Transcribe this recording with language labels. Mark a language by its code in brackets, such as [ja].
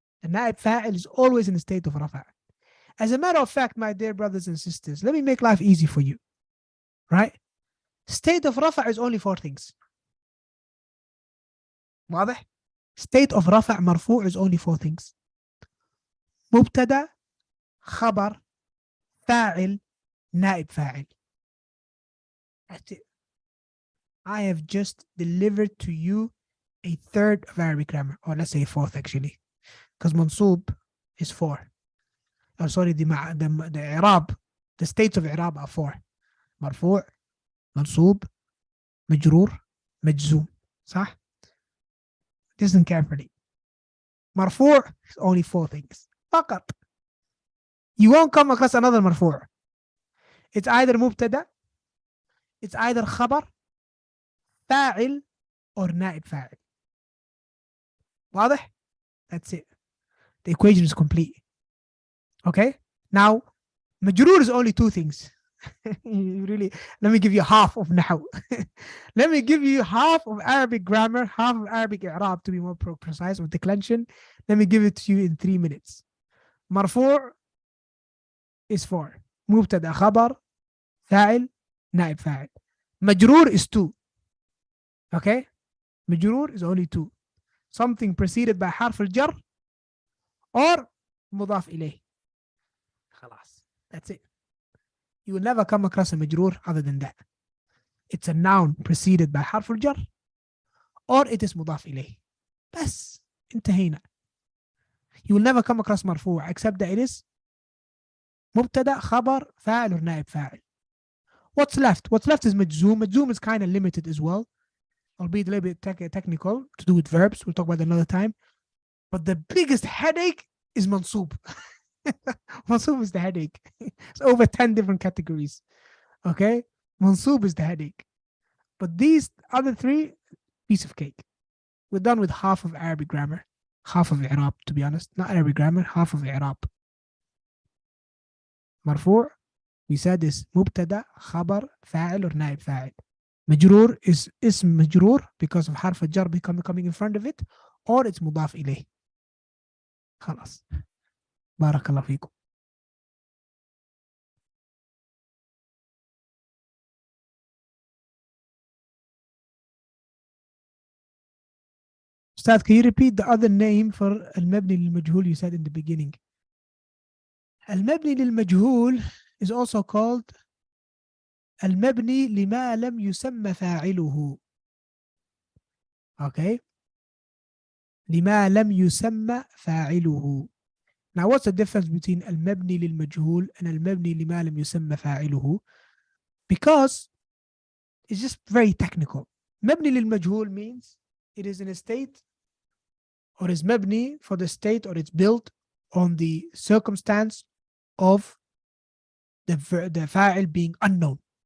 [en] The naib fa'il is always in the state of rafa'. As a matter of fact, my dear brothers and sisters, let me make life easy for you. Right? State of rafa' is only 4 things. [ar] واضح? [en] State of rafa' marfu' is only 4 things. [ar] مبتدا, خبر, فاعل, naib fa'il. [en] That's it. I have just delivered to you a third of Arabic grammar, or let's say a fourth actually, because mansub is 4. Or sorry, the i'rab, the states of i'rab are 4. [ar] مرفوع منصوب مجرور مجزوم صح؟ [en] Listen carefully. مرفوع is only 4 things [ar] فقط. [en] You won't come across another مرفوع. It's either مبتدا, it's either خبر, فاعل, or نائب فاعل. [ar] واضح؟ [en] That's it. The equation is complete. Okay? Now, مجرور is only 2 things. Really, let me give you half of نحو. Let me give you half of Arabic grammar, half of Arabic i'rab to be more precise with declension. Let me give it to you in 3 minutes. مرفوع is 4. [ar] مبتدا خبر فاعل نائب فاعل. [en] مجرور is 2. Okay? مجرور is only 2. Something preceded by حرف الجر or مضاف إليه. [ar] خلاص. [en] That's it. You will never come across a مجرور other than that. It's a noun preceded by حرف الجر or it is مضاف إليه. [ar] بس انتهينا. [en] You will never come across مرفوع except that it is مبتدا خبر فاعل or نائب فاعل. What's left? What's left is مجزوم. مجزوم is kind of limited as well, albeit a little bit technical to do with verbs. We'll talk about that another time. But the biggest headache is mansoob. Mansoob is the headache. It's over 10 different categories. Okay? Mansoob is the headache. But these other 3, piece of cake. We're done with half of Arabic grammar. Half of i'rab, to be honest. Not Arabic grammar, half of i'rab. [ar] مرفوع, we said is مبتدا خبر فاعل or نائب فاعل. [en] مجرور is اسم مجرور because of حرف الجر coming in front of it, or it's مضاف إليه. [ar] خلاص. بارك الله فيكم. [en] Ustad, can you repeat the other name for المبني للمجهول you said in the beginning? [ar] المبني للمجهول is also called المبني لما لم يسمى فاعله. [en] Okay? [ar] لما لم يسمى فاعله. Now what's the difference between المبني للمجهول and المبني لما لم يسمى فاعله? [en] Because it's just very technical. مبني للمجهول means it is in a state, or is مبني for the state, or it's built on the circumstance of the fa'il being unknown.